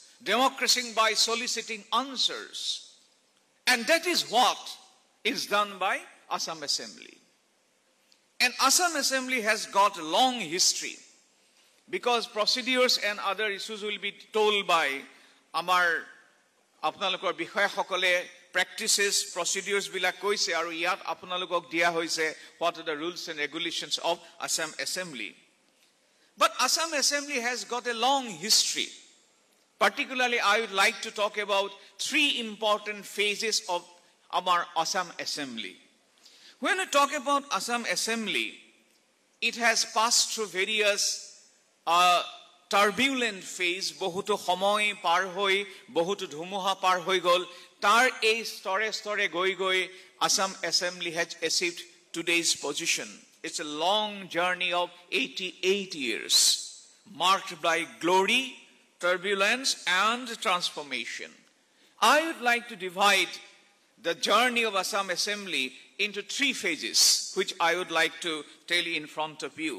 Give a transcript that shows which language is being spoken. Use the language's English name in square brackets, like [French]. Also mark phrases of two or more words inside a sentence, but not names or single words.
[English] Democracy by soliciting answers. And that is what is done by Assam Assembly. And Assam Assembly has got a long history because procedures and other issues will be told by [Assamese] আমাৰ আপোনালোকৰ বিষয়া সকলে [English] practices, procedures [Assamese] বিলাক কৈছে আৰু য'ত আপোনালোকক দিয়া হৈছে [English] what are the rules and regulations of Assam Assembly. But Assam Assembly has got a long history. Particularly, I would like to talk about three important phases of our Assam Assembly. When we talk about Assam Assembly, it has passed through various turbulent phase, [Assamese] বহুতো সময় পার হই, বহুতো ধুমুহা পার হই গল, তার এই স্তরে স্তরে গই গই [English] Assam Assembly has achieved today's position. It's a long journey of 88 years, marked by glory, turbulence, and transformation. I would like to divide the journey of Assam Assembly into three phases, which I would like to tell you in front of you.